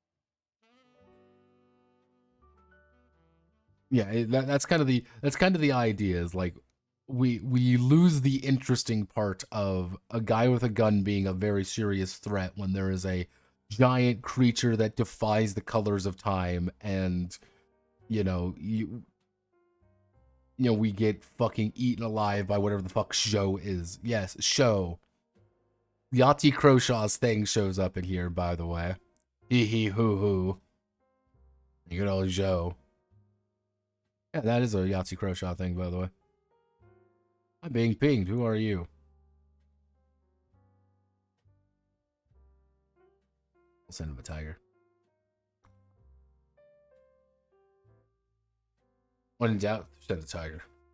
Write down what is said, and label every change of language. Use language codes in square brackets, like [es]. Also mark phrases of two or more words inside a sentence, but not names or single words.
[en] Yeah, that's kind of the idea, is like we lose the interesting part of a guy with a gun being a very serious threat when there is a giant creature that defies the colors of time, and we get fucking eaten alive by whatever the fuck show is. Yes, show. Yahtzee Crowshaw's thing shows up in here, by the way. Hee hee hoo hoo. Good old Joe. Yeah, that is a Yahtzee Crowshaw thing, by the way. I'm being pinged. Who are you? I'll send him a tiger. When in doubt, send a tiger.